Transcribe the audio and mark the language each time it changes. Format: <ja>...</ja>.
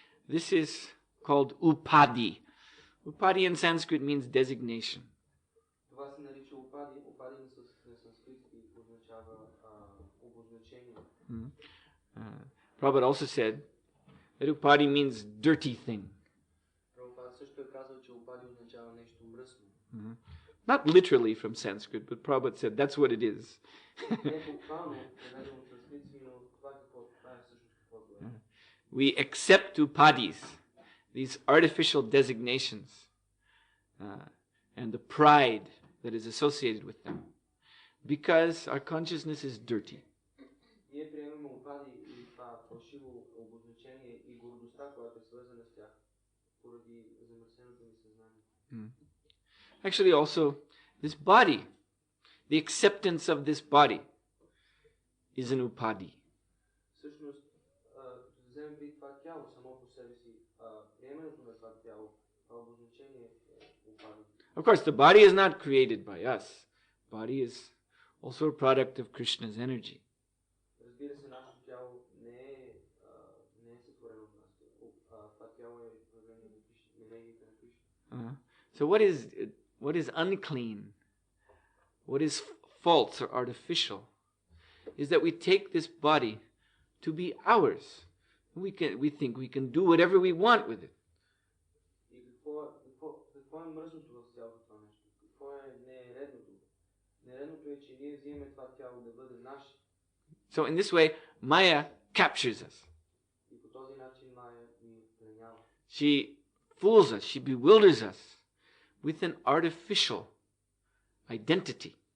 <en>This is called upadi. Upadi in Sanskrit means designation.</en> <bg>Това се нарича упади. Упади на санскритски означава обозначение.</bg> <en>Prabhupada also said that upadi means dirty thing.</en> <bg>Прабхупада също е казал, че упади означава нещо мръсно.</bg> <en>Not literally from Sanskrit, but Prabhupada said that's what it is.</en> <bg>Не буквално преведено от санскритски, но това е всъщност каквото е.</bg> <en>We accept upadis, these artificial designations, and the pride that is associated with them, because our consciousness is dirty.</en> <bg>Ние приемаме упади и това фалшиво обозначение и гордостта, която е свързана с тях, поради замърсеното ни съзнание.</bg> <en>Actually, also, this body, the acceptance of this body, is an upadi.</en> <bg>Всъщност, вземем при това тяло само по себе си, приемането на това тяло, това обозначение е упади.</bg> <en>Of course, the body is not created by us. Body is also a product of Krishna's energy.</en> <bg>Разбира се, нашето тяло не е сътворено от нас. Това тяло е проявление на енергията на Кришна.</bg> <en>So what is unclean, what is false or artificial, is that we take this body to be ours. We think we can do whatever we want with it.</en> <bg>И какво е мръсното в цялото това нещо? Какво е нередното? Нередното е, че ние взимаме това тяло да бъде наше. So in this way, Maya captures us. И по този начин Майя ни пленява.</bg> <en>She fools us, she bewilders us with an artificial identity.</en>